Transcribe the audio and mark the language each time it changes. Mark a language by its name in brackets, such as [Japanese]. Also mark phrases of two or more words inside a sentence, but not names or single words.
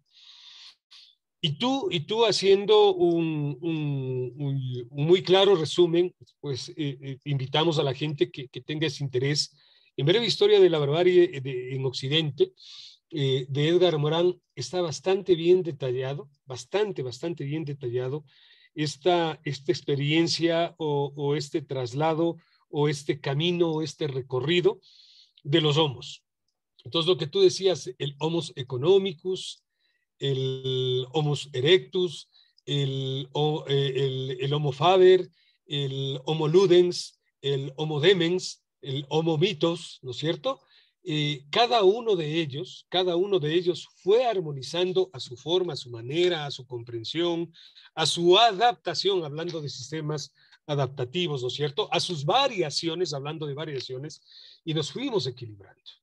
[Spanish] Y tú haciendo un muy claro resumen, pues invitamos a la gente que tenga ese interés en breve historia de la barbarie en Occidente, de Edgar Morin. Está bastante bien detallado, bastante bien detallado esta experiencia o este traslado o este camino o este recorrido de los homos. Entonces, lo que tú decías, el Homo economicus, el Homo erectus, el Homo faber, el Homo ludens, el Homo demens, el Homo mitos, ¿no es cierto? Cada uno de ellos fue armonizando a su forma, a su manera, a su comprensión, a su adaptación, hablando de sistemas adaptativos, ¿no es cierto? A sus variaciones, hablando de variaciones, y nos fuimos equilibrando.